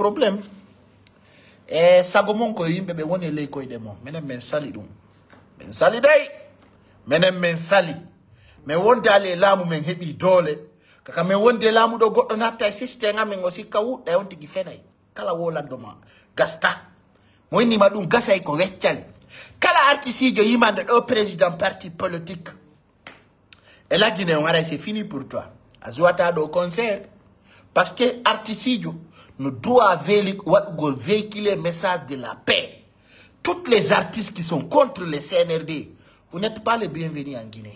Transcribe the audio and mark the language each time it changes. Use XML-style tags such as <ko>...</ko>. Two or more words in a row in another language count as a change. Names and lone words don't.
<ff>probléme e sago mon ko yimɓe ɓe woni ley koyɗe mon minen min sali ɗum min sali day minen min sali min wondali e laamu men heeɓi doole kaka min wondi e laamu ɗo goɗɗo natta e systéme amen o sikka wuɗɗa on tigui fenay kala wolandoma gasta mo innima ɗum gasay ko weccali kala artisijo yimande ɗo</ff> <fr>président parti politique Et la Guinée, c'est fini pour toi. Azouata au concert. Parce que Artisidio nous doit véhiculer le message de la paix. Tous les artistes qui sont contre les CNRD, vous n'êtes pas les bienvenus en Guinée.</fr>